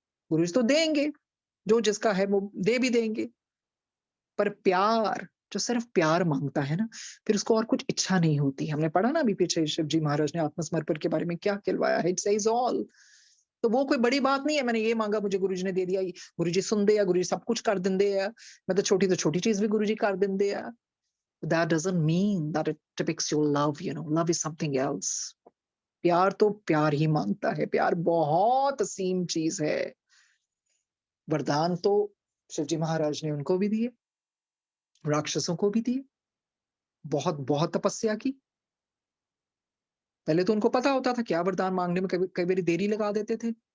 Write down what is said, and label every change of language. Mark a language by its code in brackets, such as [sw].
[hi] गुरुजी तो देंगे, जो जिसका है वो दे भी देंगे। पर प्यार, जो सिर्फ प्यार मांगता है ना, फिर उसको और कुछ इच्छा नहीं होती। हमने पढ़ा ना अभी पीछे शिव जी महाराज ने आत्मसमर्पण के बारे में क्या कहलवाया है, [en] It says all. [hi] तो वो कोई बड़ी बात नहीं है, मैंने ये मांगा मुझे गुरुजी ने दे दिया। [pa] गुरुजी सुनदे आ, गुरुजी सब कुछ कर दिंदे आ। [hi] मैं तो छोटी चीज भी गुरुजी [pa] कर दिंदे आ। [en] That doesn't mean that it depicts your love, you know. Love is something else. [hi] प्यार तो प्यार ही मांगता है। प्यार बहुत असीम चीज है। वरदान तो शिवजी महाराज ने उनको भी दिए, राक्षसों को भी दिए। बहुत बहुत तपस्या की। पहले तो उनको पता होता था क्या वरदान मांगने में, कई कई बारी देरी लगा देते थे।